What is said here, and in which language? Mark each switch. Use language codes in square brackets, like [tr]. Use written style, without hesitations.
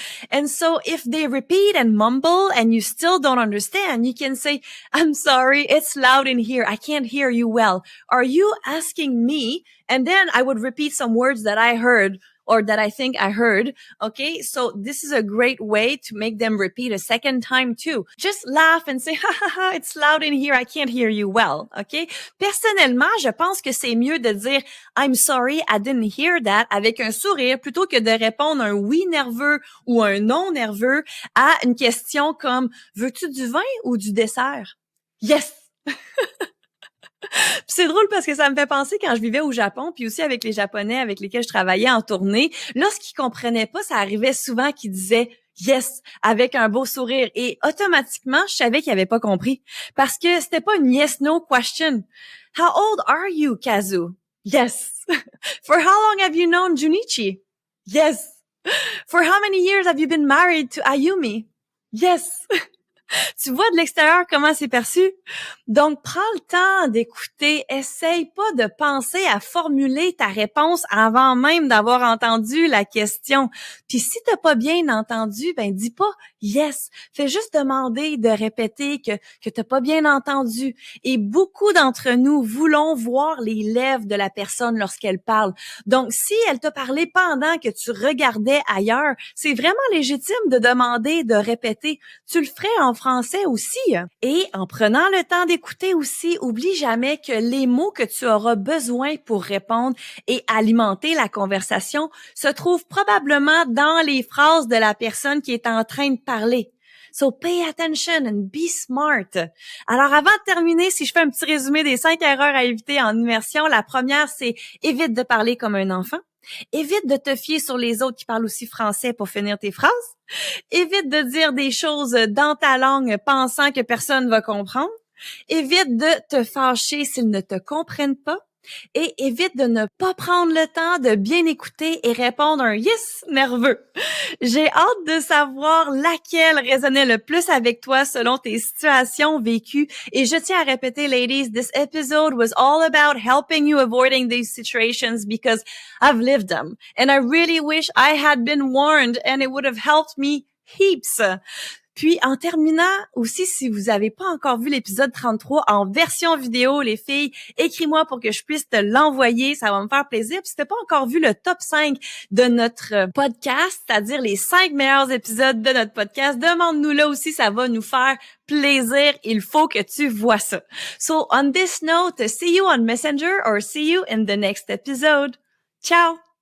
[en] And so if they repeat and mumble and you still don't understand, you can say, I'm sorry, it's loud in here. I can't hear you well. Are you asking me? And then I would repeat some words that I heard or that I think I heard. Okay. So this is a great way to make them repeat a second time too. Just laugh and say, ha ha ha, it's loud in here. I can't hear you well. Okay. [fr] Personnellement, je pense que c'est mieux de dire [en] I'm sorry, I didn't hear that [fr] avec un sourire plutôt que de répondre un oui nerveux ou un non nerveux à une question comme veux-tu du vin ou du dessert? Yes. Puis c'est drôle parce que ça me fait penser quand je vivais au Japon, puis aussi avec les Japonais avec lesquels je travaillais en tournée, lorsqu'ils comprenaient pas, ça arrivait souvent qu'ils disaient yes avec un beau sourire et automatiquement, je savais qu'ils avaient pas compris parce que c'était pas une [en] yes no question. How old are you, Kazu? Yes. For how long have you known Junichi? Yes. For how many years have you been married to Ayumi? Yes. [fr] Tu vois de l'extérieur comment c'est perçu? Donc, prends le temps d'écouter. Essaye pas de penser à formuler ta réponse avant même d'avoir entendu la question. Puis si t'as pas bien entendu, ben dis pas yes. Fais juste demander de répéter que t'as pas bien entendu. Et beaucoup d'entre nous voulons voir les lèvres de la personne lorsqu'elle parle. Donc, si elle t'a parlé pendant que tu regardais ailleurs, c'est vraiment légitime de demander de répéter. Tu le ferais en français aussi. Et en prenant le temps d'écouter aussi, oublie jamais que les mots que tu auras besoin pour répondre et alimenter la conversation se trouvent probablement dans les phrases de la personne qui est en train de parler. [en] So pay attention and be smart. [fr] Alors avant de terminer, si je fais un petit résumé des 5 erreurs à éviter en immersion, la première, c'est évite de parler comme un enfant. Évite de te fier sur les autres qui parlent aussi français pour finir tes phrases. Évite de dire des choses dans ta langue pensant que personne va comprendre. Évite de te fâcher s'ils ne te comprennent pas. Et évite de ne pas prendre le temps de bien écouter et répondre un yes nerveux. J'ai hâte de savoir laquelle résonnait le plus avec toi selon tes situations vécues. Et je tiens à répéter, [en] ladies, this episode was all about helping you avoiding these situations because I've lived them. And I really wish I had been warned and it would have helped me heaps. [fr] Puis, en terminant, aussi, si vous avez pas encore vu l'épisode 33 en version vidéo, les filles, écris-moi pour que je puisse te l'envoyer. Ça va me faire plaisir. Puis, si t'as pas encore vu le top 5 de notre podcast, c'est-à-dire les 5 meilleurs épisodes de notre podcast, demande-nous là aussi. Ça va nous faire plaisir. Il faut que tu vois ça. [en] So, on this note, see you on Messenger or see you in the next episode. Ciao!